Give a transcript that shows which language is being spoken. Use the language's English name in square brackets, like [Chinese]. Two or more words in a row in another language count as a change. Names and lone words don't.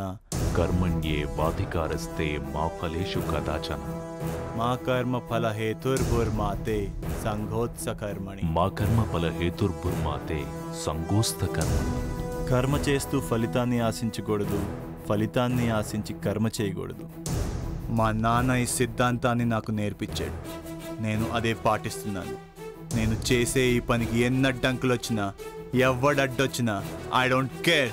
[Sanskrit] कर्मण्येवाधिकारस्ते मा फलेषु कदाचन. मा कर्मफलहेतुर्भुर्माते संघोत्सकर्मणि. मा कर्मफलहेतुर्भुर्माते संघोत्सकर्मणि. [Telugu] కర్మ చేస్తూ ఫలితాన్ని ఆశించకూడదు, ఫలితాన్ని ఆశించి కర్మ చేయకూడదు. మా నాన్న ఈ సిద్ధాంతాన్ని నాకు నేర్పించాడు, నేను అదే పాటిస్తున్నాను. నేను చేసే ఈ పనికి ఎన్నడ్డంకులు వచ్చినా, ఎవడడ్డొచ్చినా [English] I don't care.